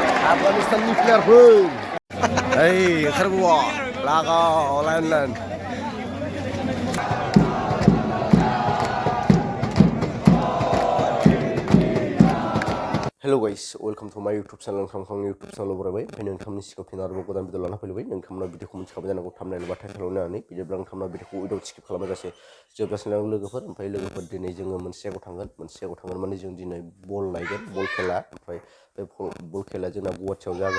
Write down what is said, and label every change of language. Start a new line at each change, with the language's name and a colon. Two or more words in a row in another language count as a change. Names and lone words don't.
Bodo: Afganistanनि प्लेयारफोर ओंखारबोआ लागाव लाइन
English: Hello guys, welcome to my YouTube channel.
Bodo: नोंथांनि
English: YouTube channel
Bodo: बरायबाय ओमफ्राय नोंथांनि सिगाङाव फिन आरोबाव गोदान भिडिअ लाना फैलायबाय नोंथांमोना भिडिअखौ मिथिखाबाय जानांगौ थाम्बनेल बा टाइटेलाव नायनानै बिदिब्ला नोंथांमोना भिडिअखौ
English: without skip
Bodo: खालामाजासे जोबजासिम लोगोफोर ओमफ्राय लोगोफोर दिनै जोङो मोनसे जायगायाव थांगोन माने जों दिनै बल नायगोन बल खेला ओमफ्राय बे बल खेलाया जोंना गुवाहाटियाव जागोन